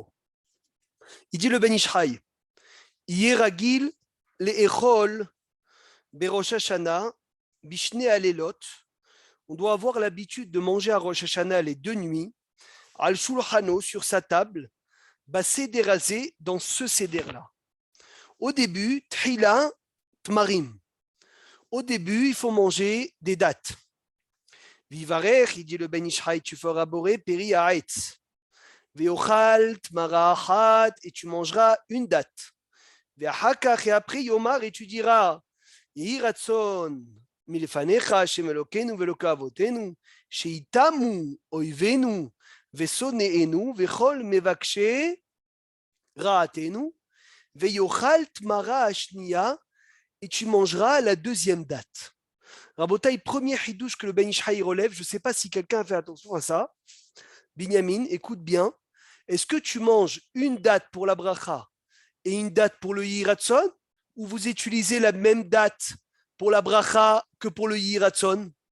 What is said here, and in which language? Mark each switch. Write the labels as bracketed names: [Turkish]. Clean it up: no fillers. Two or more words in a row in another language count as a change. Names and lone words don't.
[French] Il dit le Ben Ishai, [Hebrew] ירגיל לאכול בראש השנה בשני הלילות. [French] On doit avoir l'habitude de manger à Rosh Hashanah les 2 nuits, [Hebrew] על שולחנו, [French] sur sa table, basederazé, dans ce seder-là. Au début, [Hebrew] תחילה תמרים. [French] Au début, il faut manger des dattes. Vivarech, il dit le Ben Ishai, tu feras [Hebrew] בורא פרי הארץ. ויאכל תמרה אחת, [French] et tu mangeras une date. Veachakach, et après yomar, et tu diras [Hebrew] יהי רצון מלפניך השם אלוקינו ואלוקי אבותינו שיתמו אויבינו ושונאינו וכל מבקשי רעתנו ויאכל תמרה השנייה, [French] et tu mangeras la deuxième date. Rabotaï, premier hidouche que le Ben Ishai relève, je ne sais pas si quelqu'un a fait attention à ça. Binyamin, écoute bien. Est-ce que tu manges une date pour la bracha et une date pour le yiratson, ou vous utilisez la même date pour la bracha que pour le yiratson?